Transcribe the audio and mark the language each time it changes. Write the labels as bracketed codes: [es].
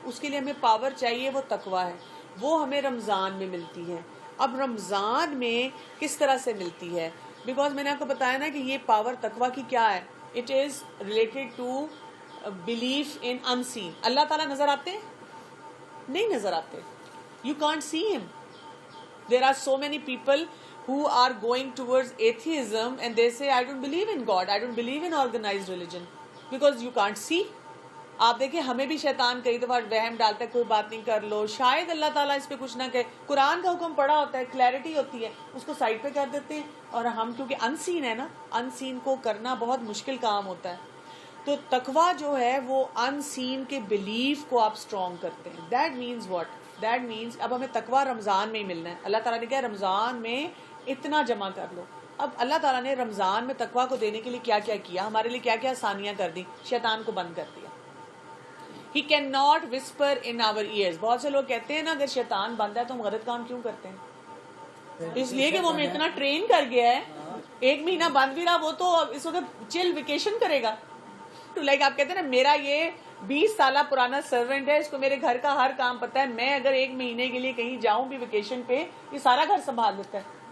[ur] اس کے لیے ہمیں پاور چاہیے, وہ تقویٰ ہے. وہ ہمیں رمضان میں ملتی ہے. اب رمضان میں کس طرح سے ملتی ہے؟ بیکاز میں نے آپ کو بتایا نا کہ یہ پاور تقویٰ کی کیا ہے, [en] It is related to belief in unseen. [ur] اللہ تعالیٰ نظر آتے ہیں؟ نہیں نظر آتے. [en] You can't see him. There are so many people who are going towards atheism and they say I don't believe in God, I don't believe in organized religion, because you can't see. [ur] آپ دیکھیں ہمیں بھی شیطان کئی دفعہ وہم ڈالتا ہے کوئی بات نہیں کر لو, شاید اللہ تعالیٰ اس پہ کچھ نہ کہے. قرآن کا حکم پڑا ہوتا ہے, کلیئرٹی ہوتی ہے, اس کو سائڈ پہ کر دیتے ہیں. اور ہم کیونکہ انسین ہے نا, انسین کو کرنا بہت مشکل کام ہوتا ہے. تو تقویٰ جو ہے وہ انسین کے بلیف کو آپ اسٹرانگ کرتے ہیں. [en] That means what? That means [ur] اب ہمیں تقویٰ رمضان میں ہی ملنا ہے. اللہ تعالیٰ نے کہا رمضان میں اتنا جمع کر لو. اب اللہ تعالیٰ نے رمضان میں تقویٰ کو دینے کے لیے کیا کیا کیا, ہمارے لیے کیا کیا آسانیاں کر دی. شیطان کو بند کر دیا. [en] He cannot whisper in our ears. [ur] بہت سے لوگ کہتے ہیں نا اگر شیطان بند ہے تو ہم غلط کام کیوں کرتے ہیں؟ اس لیے کہ وہ ہمیں اتنا ٹرین کر گیا ہے. 1 مہینہ بند بھی رہا, وہ تو اس وقت چل ویکیشن کرے گا. تو لائک آپ کہتے ہیں نا میرا یہ 20 سالہ پرانا سرونٹ ہے, اس کو میرے گھر کا ہر کام پتا ہے, میں اگر 1 مہینے کے لیے کہیں جاؤں بھی ویکیشن پہ, یہ سارا گھر سنبھال لیتا ہے.